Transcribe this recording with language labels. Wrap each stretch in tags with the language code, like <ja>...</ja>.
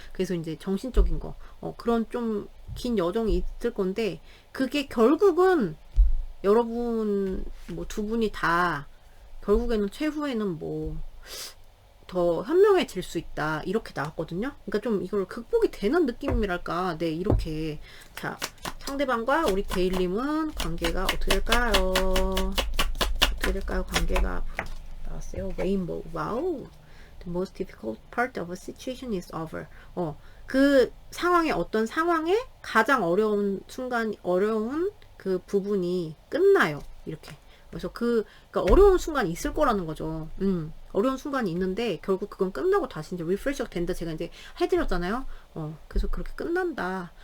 <ko>그래서 이제 정신적인 거, 그런 좀 긴 여정이 있을 건데, 그게 결국은 여러분 뭐 두 분이 다 결국에는 최후에는 뭐 더 현명해질 수 있다 이렇게 나왔거든요. 그러니까 좀 이걸 극복이 되는 느낌이랄까. 네, 이렇게. 자, 상대방과 우리 데일님은 관계가 어떻게 될까요? 어떻게 될까요? 관계가 나왔어요. 레인보우. 와우.</ko> <en>The most difficult part of a situation is over.</en> <ko>그 상황의 어떤 상황에 가장 어려운 순간, 어려운 그 부분이 끝나요. 이렇게. 그래서 그러니까 어려운 순간이 있을 거라는 거죠. 어려운 순간이 있는데 결국 그건 끝나고 다시 이제 리프레시가 된다. 제가 이제 해드렸잖아요. 그래서 그렇게 끝난다.</ko>